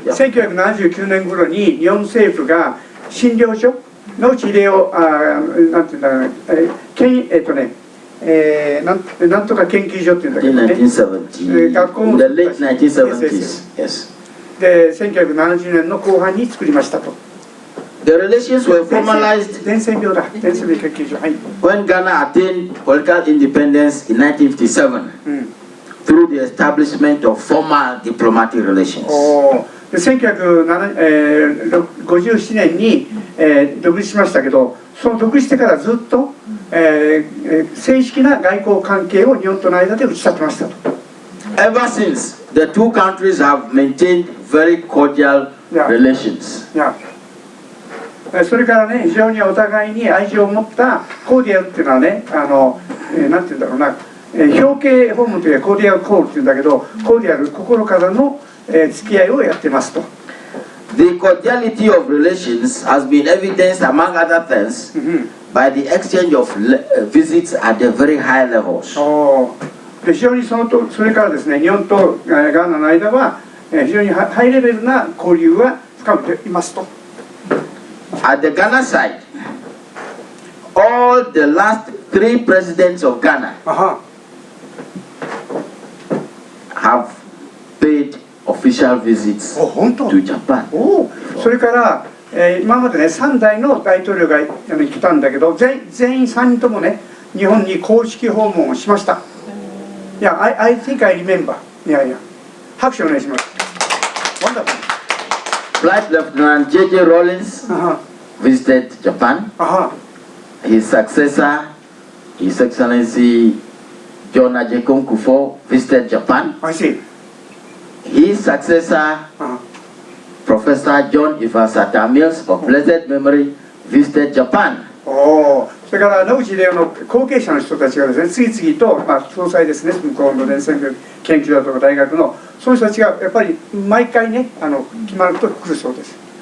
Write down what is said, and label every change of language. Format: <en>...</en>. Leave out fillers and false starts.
<ja>1979年頃に日本政府が診療所野口英世なんていうんだろうなんとか研究所っていうんだけどね。学校もで1970年の後半に作りましたと。</ja> <en>The relations were formalized</en> <ja>伝染病だ。伝染病研究所。はい。</ja> <en>When Ghana attained political independence in 1957 through the establishment of formal diplomatic relations.</en> <ja>1957年に独立しましたけど、その独立してからずっと正式な外交関係を日本との間で打ち立てましたと。</ja> <en>Ever since, the two countries have maintained very cordial relations.</en> <ja>それからね、非常にお互いに愛情を持ったコーディアルっていうのはね、なんていうんだろうな、表敬訪問というかコーディアルコールっていうんだけど、コーディアル心からの付き合いをやってますと。</ja> <en>The cordiality of relations has been evidenced, among other things, by the exchange of visits at the very high levels.</en> <ja>非常にそれからですね、日本とガーナの間は非常にハイレベルな交流は深めていますと。</ja> <en>At the Ghana side, all the last 3 presidents of Ghana have paid official visits to Japan.</en> <ja>それから、今までね3代の大統領が来たんだけど、全員3人ともね日本に公式訪問をしました。</ja> <en>いや、I think I remember.</en> <ja>いや拍手お願いします。</ja> <en>Wonderful. Flight Lieutenant J.J. Rawlins visited Japan. His successor, His Excellency John Ajekon Kufuor, visited Japan. I see. His successor, Professor John Ifasata Mills of blessed memory, visited Japan.</en> <ja>それから野口英世の後継者の人たちがですね、次々と、総裁ですね、向こうの伝染病研究だとか大学のその人たちがやっぱり毎回ね、決まると来るそうです。</ja>